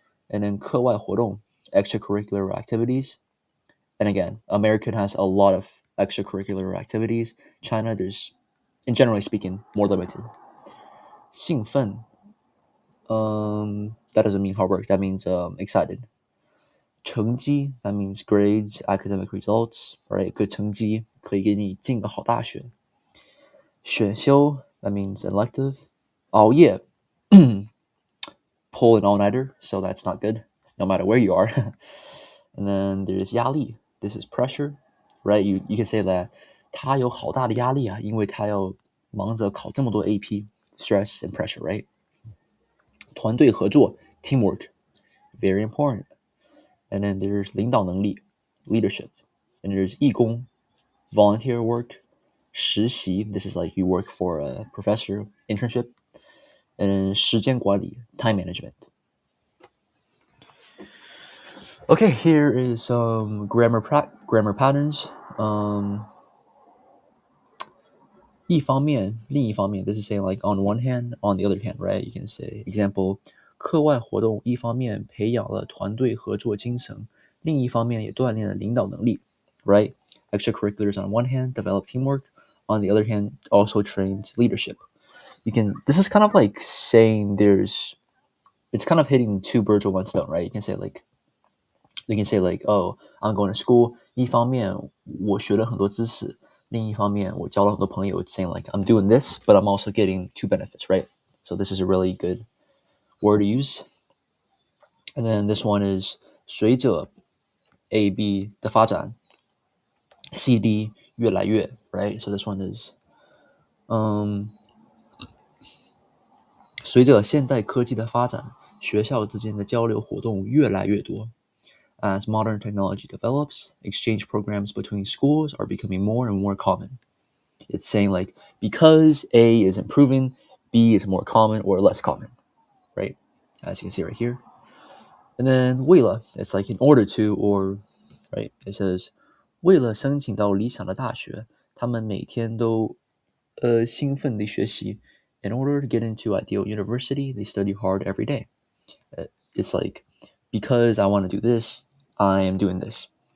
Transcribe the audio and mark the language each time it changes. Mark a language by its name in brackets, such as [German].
[English] And then 课外活动, extracurricular activities. And again, American has a lot of extracurricular activities. China, there's, in generally speaking, more limited. 兴奋, that doesn't mean hard work. That means excited. 成绩, that means grades, academic results, right? Good [Chinese] 成绩可以给你进个好大学. [English] 选修, That means elective. Oh yeah, pull an all-nighter, so that's not good, no matter where you are. And then there's 压力. This is pressure, right? You can say that [Chinese] 他有好大的压力啊，因为他要忙着考这么多 AP, [English] stress and pressure, right? 团队合作 teamwork, very important. And then there's 领导能力 leadership. And there's 义工 volunteer work. 实习 this is like you work for a professor internship. And then 时间管理 time management. Okay, here is some grammar patterns. 一方面另一方面 this is saying like on one hand, on the other hand, right? You can say example [Chinese] 课外活动一方面培养了团队合作精神，另一方面也锻炼了领导能力 [English] right? Extracurriculars on one hand develop teamwork, on the other hand also trains leadership. This is kind of like saying it's kind of hitting two birds with one stone, right? You can say like, oh, I'm going to school. [Chinese] 一方面我学了很多知识，另一方面我交了很多朋友。 [English] It's saying like I'm doing this, but I'm also getting two benefits, right? So this is a really good word to use. And then this one is 随着 A B 的发展 C D 越来越 right? So this one is [Chinese] 随着现代科技的发展，学校之间的交流活动越来越多。 [English] As modern technology develops, exchange programs between schools are becoming more and more common. It's saying like because A is improving, B is more common or less common, right? As you can see right here. And then 为了 it's like in order to or right? It says [Chinese] 为了申请到理想的大学，他们每天都兴奋地学习。 [English] In order to get into ideal university, they study hard every day. It's like because I want to do this, I am doing this.